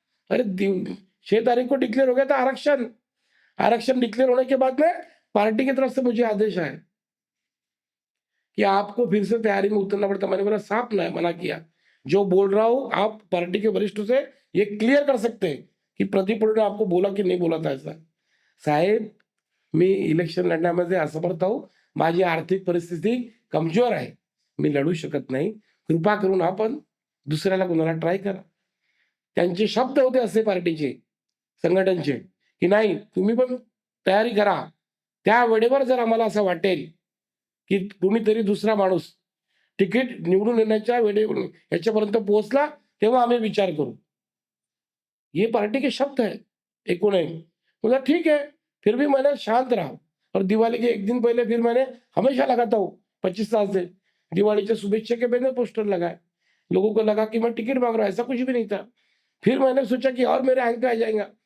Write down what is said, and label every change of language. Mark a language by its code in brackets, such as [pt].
[hi] अरे 6 तारीख को डिक्लेयर हो गया था आरक्षण। आरक्षण डिक्लेयर होने के बाद में पार्टी की तरफ से मुझे आदेश आया कि आपको फिर से तैयारी में उतरना पड़ता। मैंने बोला साफ मना किया, जो बोल रहा हूं आप पार्टी के वरिष्ठ से ये क्लियर कर सकते हैं कि प्रदीप ने आपको बोला कि नहीं बोला था ऐसा। [mr] साहेब, मी इलेक्शन लढण्यामध्ये असमर्थ आहो, माझी आर्थिक परिस्थिती कमजोर आहे, मी लढू शकत नाही, कृपा करून आपण दुसऱ्याला कोणाला ट्राय करा। त्यांचे शब्द होते असे पार्टीचे, संघटनचे, की नाही तुम्ही पण तयारी करा, त्या वेळेवर जर आम्हाला असं वाटेल की कुणीतरी दुसरा माणूस तिकीट निवडून येण्याच्या याच्यापर्यंत पोहोचला तेव्हा आम्ही विचार करू। [hi] ये पार्टी के शब्द है एक बोला ठीक है। फिर भी मैंने शांत रहा और दिवाली के एक दिन पहले फिर मैंने हमेशा लगाता हूँ 25 साल से दिवाली के शुभेच्छा के बैनर पोस्टर लगाए। लोगों को लगा कि मैं टिकट मांग रहा हूँ, ऐसा कुछ भी नहीं था। फिर मैंने सोचा कि और मेरे अंक आ जाएगा।